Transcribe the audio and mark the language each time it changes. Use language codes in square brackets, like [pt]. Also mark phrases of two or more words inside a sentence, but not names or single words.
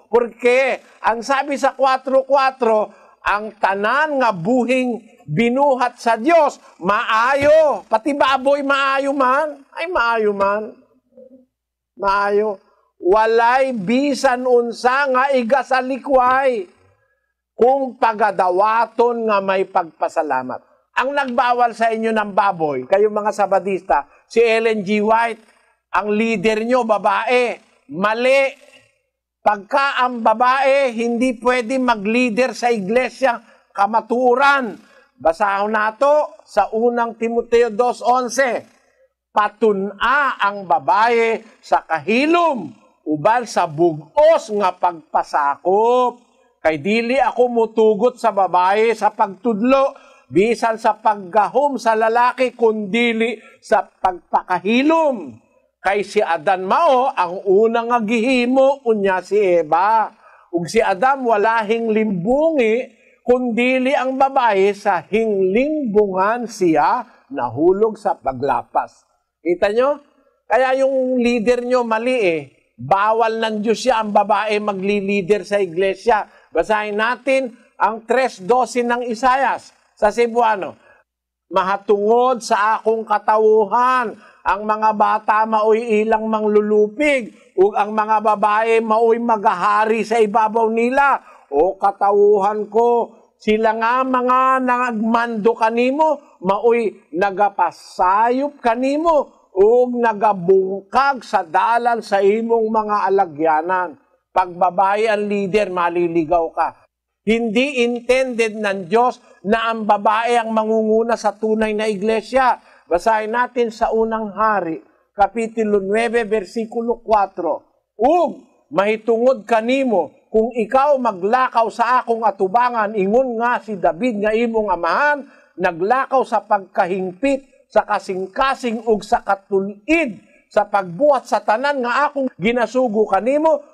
[ceb] Porque ang sabi sa 4:4, ang tanan nga buhing binuhat sa Dios, maayo. Pati baboy maayo man. Ay, maayo man. Maayo. Walay bisan unsa nga iga sa likway, kung pagadawaton nga may pagpasalamat. [tl] Ang nagbawal sa inyo ng baboy, kayong mga Sabadista, si Ellen G. White, ang leader nyo, babae. Mali. Pagka ang babae, hindi pwede mag-leader sa iglesia, kamaturan. [ceb] Basahon nato sa unang Timoteo 2:11. Patuna ang babae sa kahilom, uban sa bugos nga pagpasakop. Kay dili ako mutugot sa babae sa pagtudlo, bisan sa paggahom sa lalaki, kundili sa pagpakahilom. Kay si Adan mao ang unang nga gihimo, unya si Eva. Ug si Adam wala hinglimbungi, kundili ang babae sa hinglimbungan siya nahulog sa paglapas. [tl] Kita nyo? Kaya yung leader nyo mali . Bawal ng Diyos siya ang babae magli-leader sa iglesia. Basahin natin ang 3:12 ng Isayas sa Cebuano. [ceb] Mahatungod sa akong katawuhan, ang mga bata maoy ilang manglulupig, ug ang mga babae maoy magahari sa ibabaw nila. O katawuhan ko, sila nga mga nagmando kanimo, maoy nagapasayop kanimo, ug nagabungkag sa dalan sa imong mga alagyanan. [tl] Pag babae ang leader, maliligaw ka. Hindi intended ng Diyos na ang babae ang mangunguna sa tunay na iglesia. Basahin natin sa unang hari, [ceb] Kapitulo 9, versikulo 4. Ug mahitungod kanimo, kung ikaw maglakaw sa akong atubangan, ingon nga si David nga imong amahan, naglakaw sa pagkahingpit, sa kasing-kasing ug sa katulid, sa pagbuhat sa tanan nga akong ginasugo kanimo,